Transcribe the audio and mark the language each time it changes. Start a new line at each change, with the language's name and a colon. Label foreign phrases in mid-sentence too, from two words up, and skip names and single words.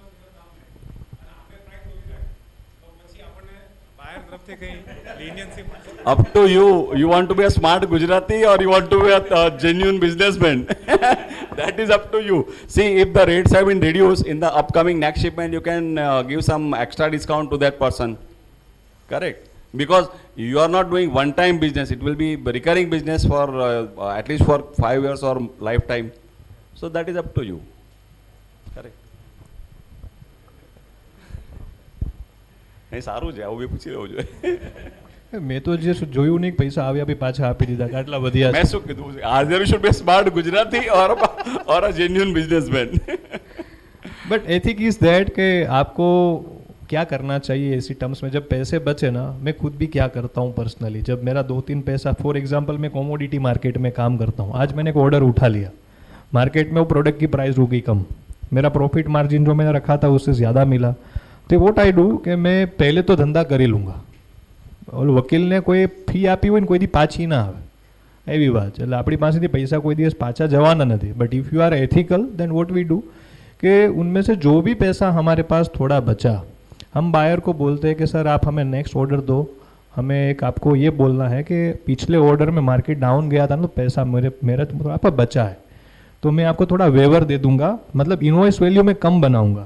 Gujarati: બાયર તરફથી કંઈ લિનિયન્સી મળશે?
English: Up to you. You want to be a smart Gujarati or you want to be a genuine businessman? That is up to you. See, if the rates have been reduced in the upcoming next shipment, you can give some extra discount to that person. Correct? Because you are not doing one-time business. It will be recurring business for at least for 5 years or lifetime. So that is up to you. Correct?
Gujarati: નહીં સારું છે, આવું બી પૂછી લેવું જોઈએ. મેં તો જે જોયું નહીં પૈસા આવ્યા બી પાછા આપી દીધા આટલા વધ્યા મેં શું કીધું?
English: Either you should be a smart Gujarati or a genuine businessman. But ethic is that
Hindi: कि आपको क्या करना चाहिए ऐसी टर्म्स में जब पैसे बचे ना. मैं खुद भी क्या करता हूँ पर्सनली, जब मेरा 2-3 पैसा,
English: for example
Hindi: मैं
English: commodity market
Hindi: में काम करता हूँ, आज मैंने एक ऑर्डर उठा लिया, मार्केट में वो प्रोडक्ट की प्राइस हो गई कम, मेरा
English: profit margin
Hindi: जो मैंने रखा था उससे ज़्यादा मिला, तो
English: what I do
Hindi: कि मैं पहले तो धंधा કરી લૂંગા.
Gujarati: ઓલો વકીલને કોઈ ફી આપી હોય ને કોઈ દી પાછી ના આવે એવી વાત છે. એટલે આપણી પાસેથી પૈસા કોઈ દિવસ પાછા જવાના નથી.
English: But if you are ethical then what we do
Hindi: कि उनमें से जो भी पैसा हमारे पास थोड़ा बचा, हम बायर को बोलते हैं कि सर आप हमें
English: next order
Hindi: दो, हमें एक आपको ये बोलना है कि पिछले ऑर्डर में
English: market down
Hindi: गया था ना, तो पैसा मेरा आपका बचा है, तो मैं आपको थोड़ा वेवर दे दूंगा, मतलब
English: invoice value
Hindi: में कम बनाऊंगा.